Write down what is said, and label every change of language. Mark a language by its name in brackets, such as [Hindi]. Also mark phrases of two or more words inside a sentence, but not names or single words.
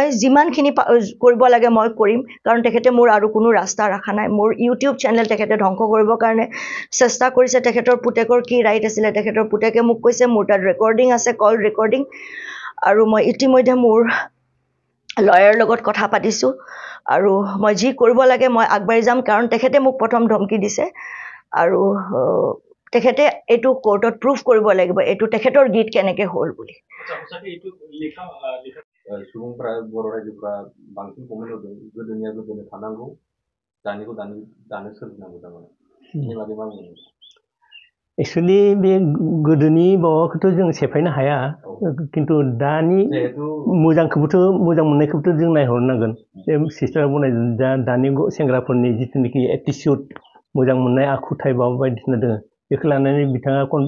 [Assamese] যিমানখিনি কৰিব লাগে মই কৰিম কাৰণ তেখেতে মোৰ আৰু কোনো ৰাস্তা ৰাখা নাই মোৰ [English] YouTube channel [Assamese] তেখেতে ধ্বংস কৰিব কাৰণে চেষ্টা কৰিছে তেখেতৰ পুতেকৰ কি ৰাইট আছিল তেখেতৰ পুতেকে মোক কৈছে মোৰ তাত ৰেকৰ্ডিং আছে [English] call recording [Assamese] আৰু মই ইতিমধ্যে মোৰ লয়াৰ লগত কথা পাতিছোঁ আৰু মই যি কৰিব লাগে মই আগবাঢ়ি যাম কাৰণ তেখেতে মোক প্ৰথম ধমকি দিছে আৰু তেখেতে এইটো কোৰ্টত প্ৰুফ কৰিব লাগিব এইটো তেখেতৰ গীত কেনেকৈ হ'ল বুলি [Bodo] सुबुंफ्रा बर' रायजोफ्रा बांसिन कमेन्ट होदों गोदोनिया गोदोनो थानांगौ दानिखौ दानो सोलिनांगौ जामाने बेनि बागै मा बुङो एक्चुअली बे गोदोनि माबाखौथ' जों सेफायनो हाया किन्तु दानि मोजांखौबोथ' मोजां मोननायखौबोथ' जों नायहरनांगोन बे सिस्टारा बनायदों दानि सेंग्राफोरनि जिथुनिखि एटिचिउड मोजां मोननाय आखुथाय माबा बायदिसिना दङ बेखौ लानानै बिथाङा